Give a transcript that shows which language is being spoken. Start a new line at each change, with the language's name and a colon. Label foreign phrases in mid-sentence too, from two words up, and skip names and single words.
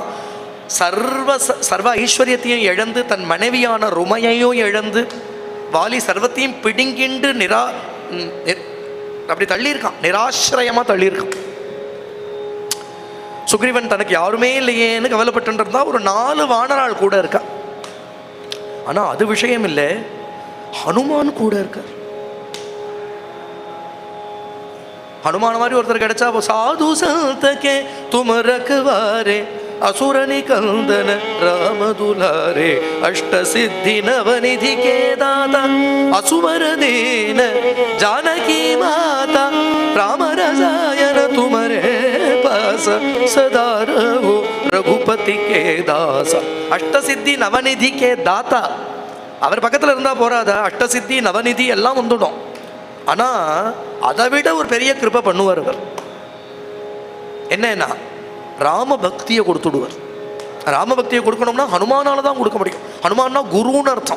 Tamil: சர்வ ஐஸ்வர்யத்தையும் இழந்து தன் மனைவியான ருமையையும் இழந்து வாலி சர்வத்தையும் பிடுங்கிண்டு அப்படி தள்ளியிருக்கான், நிராசிரயமா தள்ளியிருக்கான். சுக்ரீவன் தனக்கு யாருமே இல்லையேன்னு கவலைப்பட்டு இருந்தா ஒரு 4 வானரால் கூட இருக்கா. ஆனா அது விஷயம் இல்லை, ஹனுமான் கூட இருக்கார்.
Awadhi: हनुमान मारी
Tamil: ஒருத்தர் கிடைச்சா
Awadhi: साधु संत के तुम रखवारे असुरनि कंदन राम दुलारे अष्ट सिद्धि नवनिधि के दाता असुवर दीन जानकी माता राम रसायन तुम्हारे पास सदा रहो रघुपति के दास. अष्ट सिद्धि नवनिधि के दाता
Tamil: அவர் பக்கத்தில் இருந்தா போறாதா, அஷ்டசித்தி நவநிதி எல்லாம் வந்துடும். ஆனா அதை விட ஒரு பெரிய கிருபை பண்ணுவார் அவர். என்னன்னா ராம பக்தியை கொடுத்துடுவார். ராம பக்தியை கொடுக்கணும்னா ஹனுமானால தான் கொடுக்க முடியும். ஹனுமான்னா குருன்னு அர்த்தம்.